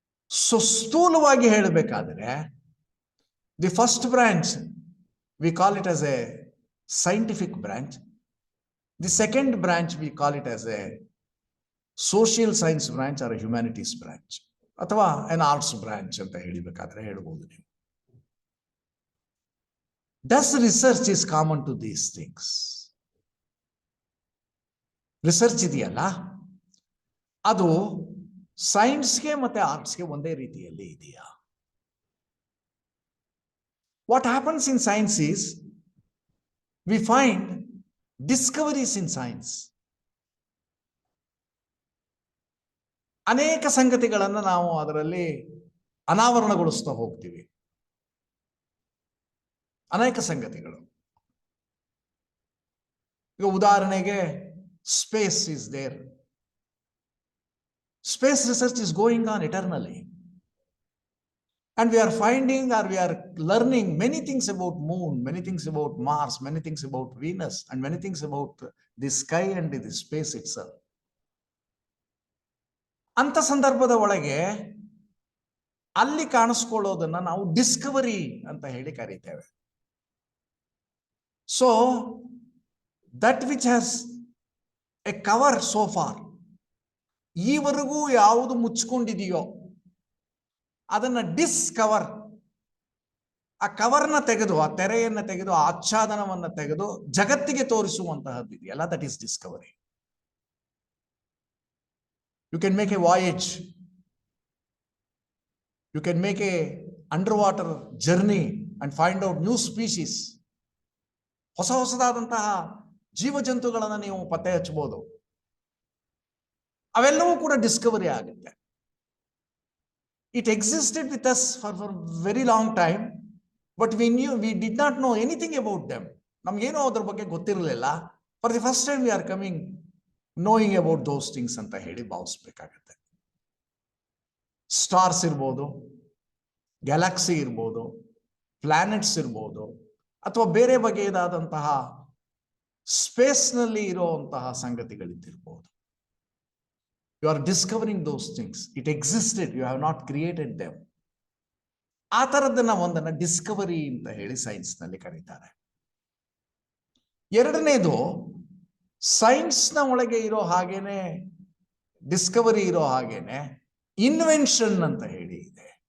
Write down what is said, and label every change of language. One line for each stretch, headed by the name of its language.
English: so
Kannada: ಸ್ಥೂಲವಾಗಿ ಹೇಳಬೇಕಾದ್ರೆ
English: The first branch we call it as a scientific branch. The second branch we call it as a social science branch or humanities branch,
Kannada: ಅಥವಾ
English: an arts branch
Kannada: ಅಂತ ಹೇಳಬೇಕಾದ್ರೆ ಹೇಳ್ಬೋದು ನೀವು.
English: Does research is common to these things?
Kannada: Research ಇದೆಯಲ್ಲ, ಅದು ಸೈನ್ಸ್ಗೆ ಮತ್ತೆ ಆರ್ಟ್ಸ್ಗೆ ಒಂದೇ ರೀತಿಯಲ್ಲಿ ಇದೆಯಾ?
English: What happens in science is we find discoveries in science.
Kannada: ಅನೇಕ ಸಂಗತಿಗಳನ್ನು ನಾವು ಅದರಲ್ಲಿ ಅನಾವರಣಗೊಳಿಸ್ತಾ ಹೋಗ್ತೀವಿ. ಅನೇಕ ಸಂಗತಿಗಳು. ಈಗ ಉದಾಹರಣೆಗೆ
English: Space is there. Space research is going on eternally, and we are finding or we are learning many things about moon, many things about Mars, many things about Venus, and many things about the sky and the space itself.
Kannada: ಅಂತ ಸಂದರ್ಭದ ಒಳಗೆ ಅಲ್ಲಿ ಕಾಣಿಸ್ಕೊಳ್ಳೋದನ್ನ ನಾವು Discovery ಅಂತ ಹೇಳಿ ಕರೀತೇವೆ.
English: so that which has a cover so far,
Kannada: ಈವರೆಗೂ ಯಾವುದು ಮುಚ್ಕೊಂಡಿದೆಯೋ ಅದನ್ನ ಡಿಸ್ಕವರ್, ಆ ಕವರ್ನ ತೆಗೆದು, ಆ ತೆರೆಯನ್ನ ತೆಗೆದು, ಆ ಆಚ್ಛಾದನವನ್ನ ತೆಗೆದು ಜಗತ್ತಿಗೆ ತೋರಿಸುವಂತಹದ್ದು ಇದೆಯಲ್ಲ,
English: That is discovery. You can make a voyage, you can make a underwater journey and find out new species.
Kannada: ಹೊಸ ಹೊಸದಾದಂತಹ ಜೀವಜಂತುಗಳನ್ನು ನೀವು ಪತ್ತೆ ಹಚ್ಚಬಹುದು. ಅವೆಲ್ಲವೂ ಕೂಡ ಡಿಸ್ಕವರಿ ಆಗುತ್ತೆ.
English: It existed with us for very long time, but we did not know anything about them.
Kannada: ನಮಗೇನೋ ಅದ್ರ ಬಗ್ಗೆ ಗೊತ್ತಿರಲಿಲ್ಲ.
English: For the first time we are coming knowing about those things
Kannada: ಅಂತ ಹೇಳಿ ಭಾವಿಸ್ಬೇಕಾಗತ್ತೆ. ಸ್ಟಾರ್ಸ್ ಇರ್ಬೋದು, ಗ್ಯಾಲಕ್ಸಿ ಇರ್ಬೋದು, ಪ್ಲಾನೆಟ್ಸ್ ಇರ್ಬೋದು, ಅಥವಾ ಬೇರೆ ಬಗೆಯದಾದಂತಹ ಸ್ಪೇಸ್ನಲ್ಲಿ ಇರುವಂತಹ ಸಂಗತಿಗಳಿದ್ದಿರ್ಬೋದು.
English: You are discovering those things. It existed, you have not created them.
Kannada: ಆ ತರದನ್ನ ಒಂದನ್ನ ಡಿಸ್ಕವರಿ ಅಂತ ಹೇಳಿ ಸೈನ್ಸ್ ನಲ್ಲಿ ಕರೀತಾರೆ. ಎರಡನೇದು, ಸೈನ್ಸ್ ನ ಒಳಗೆ ಇರೋ ಹಾಗೇನೆ, ಡಿಸ್ಕವರಿ ಇರೋ ಹಾಗೇನೆ ಇನ್ವೆನ್ಷನ್ ಅಂತ ಹೇಳಿ ಇದೆ.